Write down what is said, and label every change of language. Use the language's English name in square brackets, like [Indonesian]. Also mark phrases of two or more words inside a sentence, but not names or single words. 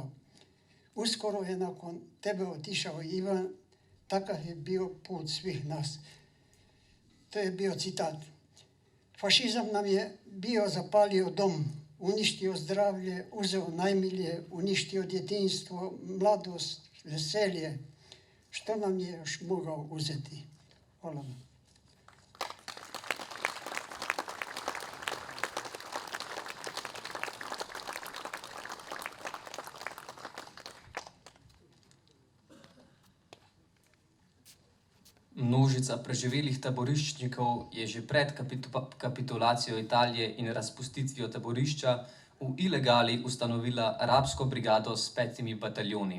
[Croatian] Uskoro je nakon tebe otišao Ivan, takav je bio put svih nas. To je bio citat. Fašizam nam je bio zapalio dom, uništio zdravlje, uzeo najmilije, uništio djetinjstvo, mladost, veselje. Što nam je još mogao uzeti? Hvala vam. [Slovenian] Množica preživelih taboriščnikov je že pred kapitulacijo Italije in razpustitvijo taborišča v ilegali ustanovila arabsko brigado s 5 bataljoni.